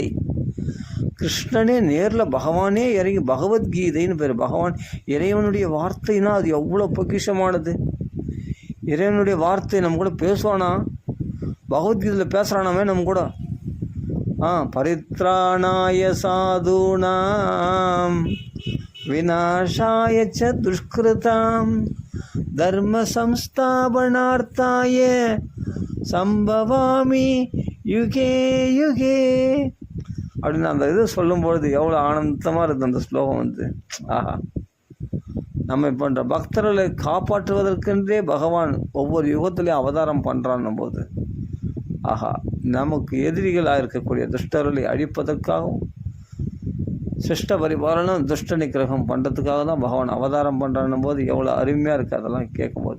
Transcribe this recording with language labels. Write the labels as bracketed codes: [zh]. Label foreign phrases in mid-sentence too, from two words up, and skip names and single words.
[ta] கிருஷ்ணனே நேரில் பகவானே இறங்கி பகவத்கீதைன்னு பேர். பகவான் இறைவனுடைய வார்த்தைனா அது எவ்வளோ பொக்கிஷமானது. இறைவனுடைய வார்த்தை நம்ம கூட பேசுவானா? பகவத்கீதையில் பேசுகிறானாமே நம்ம கூட. [sa] परित्राणाय साधूनां विनाशाय च दुष्कृतां धर्म संस्थापनार्थाय सम्भवामि युगे युगे [ta] அப்படின்னு அந்த இது சொல்லும்பொழுது எவ்வளோ ஆனந்தமாக இருக்குது அந்த ஸ்லோகம். ஆஹா, நம்ம போன்ற பக்தர்களை காப்பாற்றுவதற்கென்றே பகவான் ஒவ்வொரு யுகத்திலையும் அவதாரம் பண்ணுறான்னும் போது, ஆஹா, நமக்கு எதிரிகளாக இருக்கக்கூடிய துஷ்டர்களை அழிப்பதற்காகவும் சிஷ்ட பரிபாலனம் துஷ்ட நிகிரகம் பண்ணுறதுக்காக தான் பகவான் அவதாரம் பண்ணுறான்னும் போது எவ்வளோ அருமையாக இருக்குது அதெல்லாம் கேட்கும்போது.